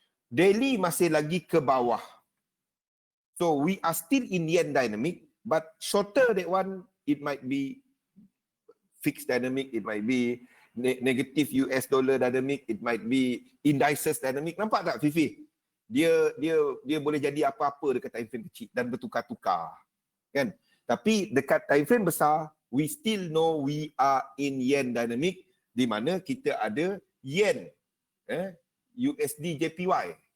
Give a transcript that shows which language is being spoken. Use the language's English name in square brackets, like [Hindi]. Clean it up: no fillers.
[Malay] Daily masih lagi ke bawah. [English] So we are still in yen dynamic, but shorter that one, it might be fixed dynamic, it might be negative US dollar dynamic, it might be indices dynamic. [Malay] Nampak tak Fifi? Dia boleh jadi apa-apa dekat time frame kecil dan bertukar-tukar. Kan? Tapi dekat time frame besar, [English] we still know we are in yen dynamic, [Malay] di mana kita ada yen, USD JPY.